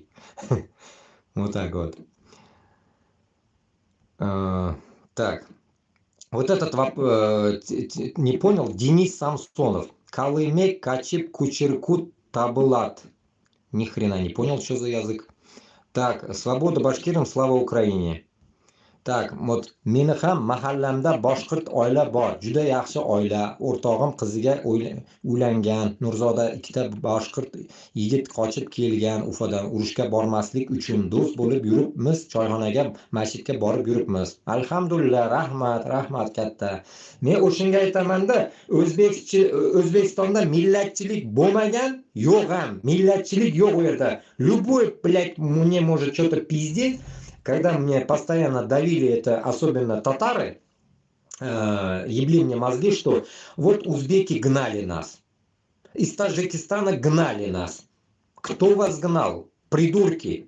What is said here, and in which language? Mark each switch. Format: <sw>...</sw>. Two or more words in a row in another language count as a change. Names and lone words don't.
<ru>Вот так вот. Так. Вот этот не понял, Денис Самсонов. Калымек, Качип, Кучеркут, Табылат. Ни хрена не понял, что за язык. Так, свобода башкирам, слава Украине. Так, вот</ru> <uz>meni ham mahallamda boshqirt oila bor. Juda yaxshi oila. O'rtog'im qiziga uylangan. Nurzoda ikkita boshqirt yigit qochib kelgan Ufadan urushga bormaslik uchun do'st bo'lib yuribmiz. Choyxonaga, masjidga borib yuribmiz. Alhamdulillah, rahmat katta. Men o'shanga aytaman-da, O'zbekistonda millatchilik bo'lmagan, yo'q ham. Millatchilik yo'q u yerda.</uz> <ru>Любой, блядь, мне может что-то пиздеть. Когда мне постоянно давили это, особенно татары, ебли мне мозги, что вот узбеки гнали нас. Из Таджикистана гнали нас. Кто вас гнал? Придурки.</ru>